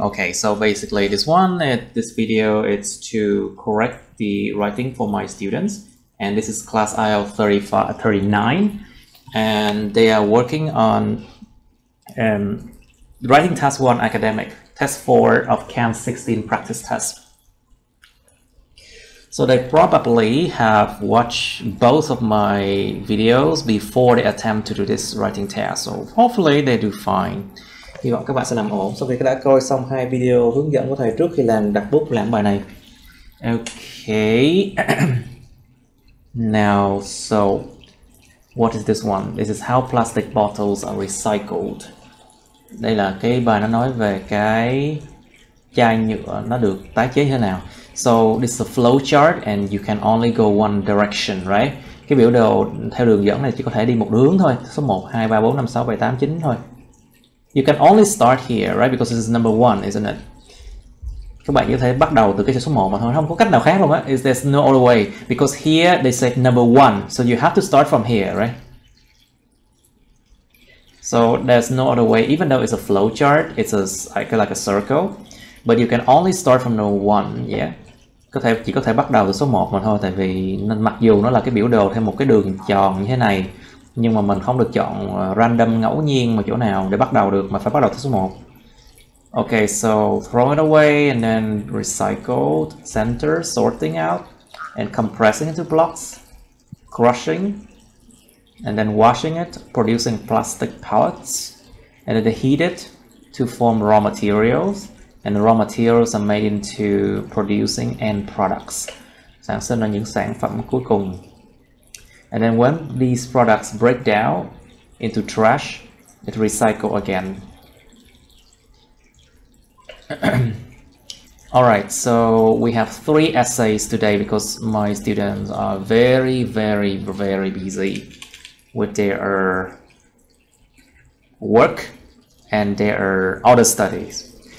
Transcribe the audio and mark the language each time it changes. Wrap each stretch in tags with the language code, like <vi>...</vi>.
<en>Okay, so basically this video it's to correct the writing for my students, and this is class IELTS 39, and they are working on writing task 1 academic, test 4 of CAN 16 practice test. So they probably have watched both of my videos before they attempt to do this writing test, so hopefully they do fine.</en> <vi>Hy vọng các bạn sẽ làm ổn sau khi đã coi xong 2 video hướng dẫn của thầy trước khi đặt bút làm bài này.</vi> <en>Okay. Now, so what is this one? This is how plastic bottles are recycled.</en> <vi>Đây là cái bài nó nói về cái chai nhựa nó được tái chế như thế nào.</vi> <en>So this is a flow chart and you can only go one direction, right?</en> <vi>Cái biểu đồ theo đường dẫn này chỉ có thể đi một hướng thôi. Số 1, 2, 3, 4, 5, 6, 7, 8, 9 thôi.</vi> <en>You can only start here, right? Because this is number 1, isn't it?</en> <vi>Các bạn có thể bắt đầu từ cái số 1 mà thôi, không có cách nào khác luôn á.</vi> <en>There's no other way. Because here they said number 1, so you have to start from here, right? So there's no other way, even though it's a flow chart, it's like a circle, but you can only start from number 1, yeah.</en> <vi>Chỉ có thể bắt đầu từ số 1 mà thôi, tại vì mặc dù nó là cái biểu đồ theo một cái đường tròn như thế này, nhưng mà mình không được chọn random ngẫu nhiên mà chỗ nào để bắt đầu được, mà phải bắt đầu từ số 1.</vi> <en>Okay, so throw it away and then recycled, center, sorting out, and compressing into blocks, crushing, and then washing it, producing plastic pellets, and then they heat it to form raw materials, and the raw materials are made into producing end products.</en> <vi>Sản sinh ra những sản phẩm cuối cùng.</vi> <en>And then when these products break down into trash, it recycle again. Alright, so we have 3 essays today because my students are very busy with their work and their other studies.</en>